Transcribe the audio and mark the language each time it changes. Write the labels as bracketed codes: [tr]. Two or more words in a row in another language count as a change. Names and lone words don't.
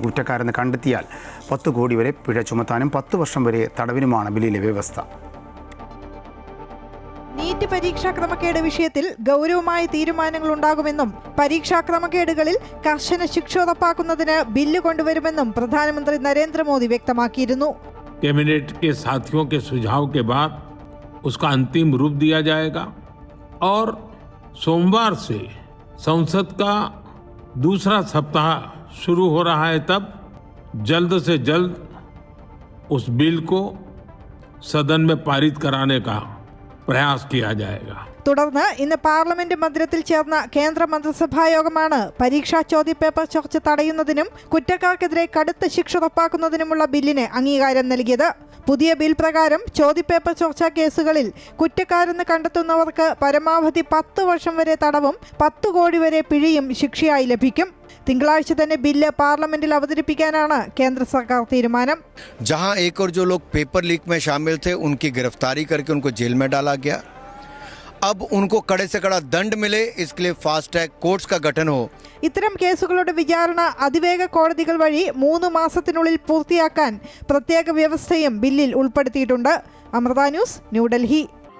[ml] കുറ്റക്കാരെന്ന് കണ്ടെത്തിയാൽ 10 കോടി വരെ പിഴ ചുമത്താനും 10 വർഷം വരെ തടവിനുമാണ് ബില്ലിലെ വ്യവസ്ഥ. നീറ്റ് പരീക്ഷാ ക്രമക്കേട് വിഷയത്തിൽ ഗൗരവമായ തീരുമാനങ്ങൾ ഉണ്ടാകുമെന്നും പരീക്ഷാ ക്രമക്കേടുകളിൽ കർശന ശിക്ഷ ഉറപ്പാക്കുന്നതിന് ബില്ല് കൊണ്ടുവരുമെന്നും പ്രധാനമന്ത്രി നരേന്ദ്രമോദി വ്യക്തമാക്കിയിരുന്നു. [hi] कैबिनेट के साथियों के सुझाव के बाद उसका अंतिम रूप दिया जाएगा और सोमवार से संसद का दूसरा सप्ताह शुरू हो रहा है, तब जल्द से जल्द उस बिल को सदन में पारित कराने का प्रयास किया जाएगा. [ml] തുടർന്ന് ഇന്ന് പാർലമെന്റ് മന്ദിരത്തിൽ ചേർന്ന കേന്ദ്ര മന്ത്രിസഭാ യോഗമാണ് പരീക്ഷാ ചോദ്യപേപ്പർ ചോർച്ച തടയുന്നതിനും കുറ്റക്കാർക്കെതിരെ കടുത്ത ശിക്ഷ ഉറപ്പാക്കുന്നതിനുമുള്ള ബില്ലിന് അംഗീകാരം നൽകിയത്. പുതിയ ബിൽ പ്രകാരം ചോദ്യപേപ്പർ ചോർച്ച കേസുകളിൽ കുറ്റക്കാരെന്ന് കണ്ടെത്തുന്നവർക്ക് പരമാവധി 10 വർഷം വരെ തടവും 10 കോടി വരെ പിഴയും ശിക്ഷയായി ലഭിക്കും. തിങ്കളാഴ്ച തന്നെ ബില്ല് പാർലമെന്റിൽ അവതരിപ്പിക്കാനാണ് കേന്ദ്ര സർക്കാർ തീരുമാനം. [hi] जहां एक और जो लोग [en] paper leak [hi] में शामिल थे उनकी गिरफ्तारी करके उनको जेल में डाला गया, अब उनको कड़े से कड़ा दंड मिले, इसके लिए [en] fast track courts [hi] का गठन हो. [ml] ഇത്തരം കേസുകളുടെ വിചാരണ അതിവേഗ കോടതികൾ വഴി 3 മാസത്തിനുള്ളിൽ പൂർത്തിയാക്കാൻ പ്രത്യേക വ്യവസ്ഥയും ബില്ലിൽ ഉൾപ്പെടുത്തിയിട്ടുണ്ട്. അമൃത ന്യൂസ്, ന്യൂഡൽഹി.